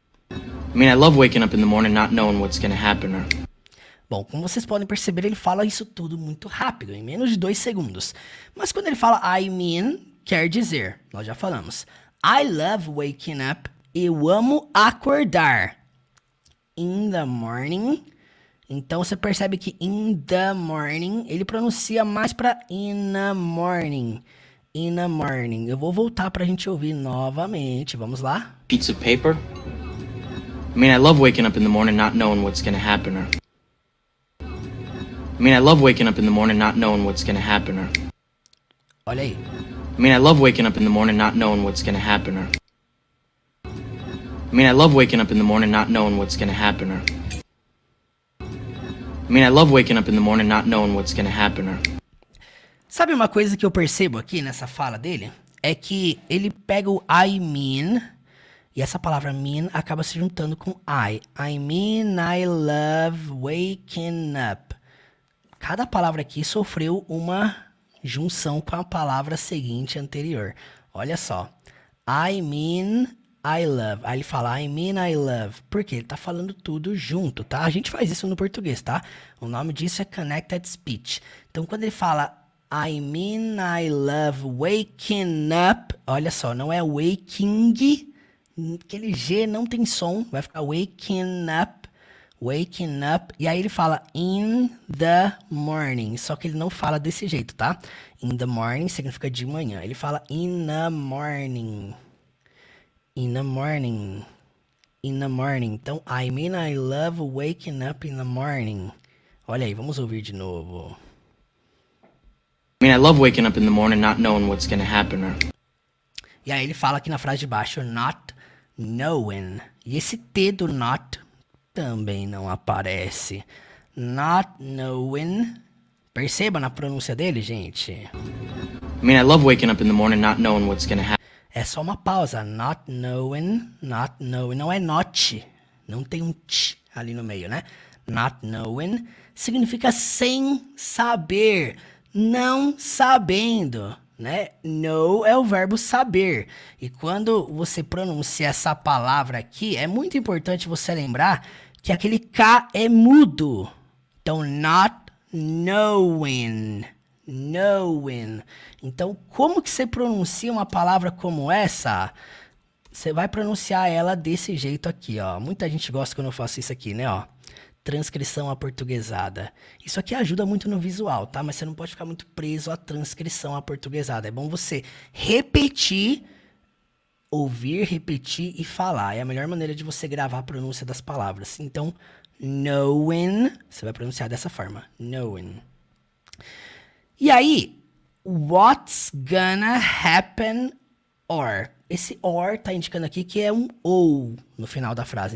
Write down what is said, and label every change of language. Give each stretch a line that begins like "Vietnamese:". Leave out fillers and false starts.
English: I mean, I love waking up in the morning not knowing what's gonna happen or...
Portuguese: Bom, como vocês podem perceber, ele fala isso tudo muito rápido, em menos de 2 segundos. Mas quando ele fala
English: I mean,
Portuguese: quer dizer, nós já falamos,
English: I love waking up,
Portuguese: eu amo acordar.
English: In the morning.
Portuguese: Então você percebe que
English: in the morning,
Portuguese: ele pronuncia mais para
English: in the morning. in the morning.
Portuguese: Eu vou voltar pra gente ouvir novamente. Vamos lá?
English: Sheets of paper. I mean, I love waking up in the morning not knowing what's gonna happen or... I mean, I love waking up in the morning not knowing what's gonna happen or...
Portuguese: Olha aí.
English: I mean, I love waking up in the morning not knowing what's gonna happen or... I mean, I love waking up in the morning not knowing what's gonna happen or... I mean, I love waking up in the morning not knowing what's gonna happen or...
Portuguese: Sabe uma coisa que eu percebo aqui nessa fala dele? É que ele pega o
English: I mean,
Portuguese: e essa palavra mean acaba se juntando com I.
English: I mean, I love waking up.
Portuguese: Cada palavra aqui sofreu uma junção com a palavra seguinte anterior. Olha só.
English: I mean, I love.
Portuguese: Aí ele fala
English: I mean, I love.
Portuguese: Porque ele tá falando tudo junto, tá? A gente faz isso no português, tá? O nome disso é connected speech. Então, quando ele fala
English: I mean, I love waking up.
Portuguese: Olha só, não é waking. Aquele G não tem som. Vai ficar
English: waking up. Waking up.
Portuguese: E aí ele fala
English: in the morning.
Portuguese: Só que ele não fala desse jeito, tá?
English: In the morning
Portuguese: significa de manhã. Ele fala
English: in the morning. In the morning. In the morning. Então, I mean, I love waking up in the morning.
Portuguese: Olha aí, vamos ouvir de novo.
English: I mean, I love waking up in the morning not knowing what's gonna happen or...
Portuguese: E aí ele fala aqui na frase de baixo,
English: not knowing.
Portuguese: E esse T do not também não aparece.
English: Not knowing.
Portuguese: Perceba na pronúncia dele, gente.
English: I mean, I love waking up in the morning not knowing what's gonna happen.
Portuguese: É só uma pausa.
English: Not knowing, not knowing.
Portuguese: Não é not. Não tem um t ali no meio, né?
English: Not knowing
Portuguese: significa sem saber. Não sabendo, né? Know é o verbo saber. E quando você pronuncia essa palavra aqui, é muito importante você lembrar que aquele K é mudo.
English: Então, not knowing. Knowing.
Portuguese: Então, como que você pronuncia uma palavra como essa? Você vai pronunciar ela desse jeito aqui, ó. Muita gente gosta quando eu faço isso aqui, né, ó. Transcrição aportuguesada. Isso aqui ajuda muito no visual, tá? Mas você não pode ficar muito preso à transcrição aportuguesada. É bom você repetir, ouvir, repetir e falar. É a melhor maneira de você gravar a pronúncia das palavras. Então, knowing, você vai pronunciar dessa forma.
English: Knowing.
Portuguese: E aí,
English: what's gonna happen or?
Portuguese: Esse or tá indicando aqui que é um ou no final da frase.